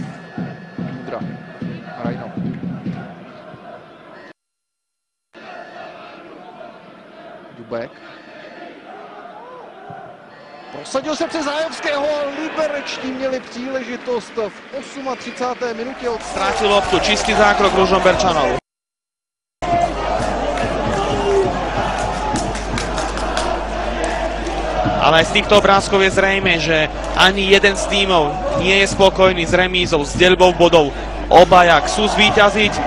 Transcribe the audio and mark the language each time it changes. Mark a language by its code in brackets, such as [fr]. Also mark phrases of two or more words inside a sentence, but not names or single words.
[cs] Ďubek. Prosadil se přes Zájevského a liberečtí měli příležitost v 38. minutě od... [sk] Strátil loptu, čistý zákrok Ružomberčanov. Ale aj z týchto obrázkov je zrejme, že ani jeden z tímov nie je spokojný s remízou, s deľbou bodov. Obaja chcú zvíťaziť.